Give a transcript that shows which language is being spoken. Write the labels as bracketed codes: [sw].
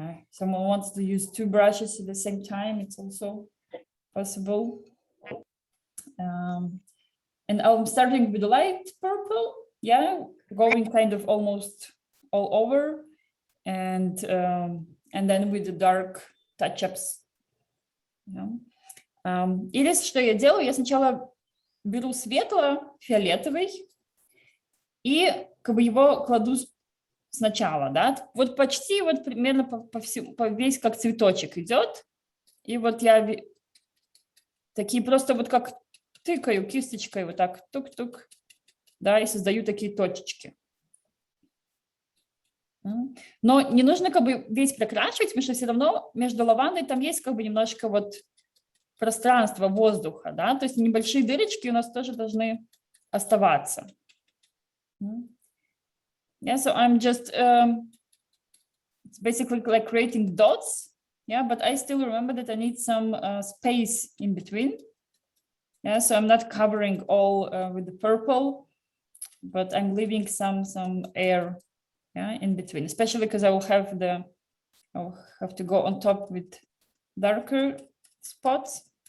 [en] Someone wants to use two brushes at the same time. It's also possible. And I'm starting with the light purple. Yeah, going kind of almost all over, and then with the dark touch-ups. [ru] Или что я делаю? Я сначала беру светло-фиолетовый и как бы его кладу сначала, да? Вот почти вот примерно по весь как цветочек идет. И вот я такие просто вот как тыкаю кисточкой вот так тук-тук, да, и создаю такие точечки. Но не нужно как бы весь прокрашивать, потому что все равно между лавандой там есть как бы немножко вот пространство воздуха, да, то есть небольшие дырочки у нас тоже должны оставаться. [en] Yeah, so I'm just it's basically like creating dots, yeah, but I still remember that I need some space in between. Yeah, so I'm not covering all with the purple, but I'm leaving some air, yeah, in between, especially because I'll have to go on top with darker spots.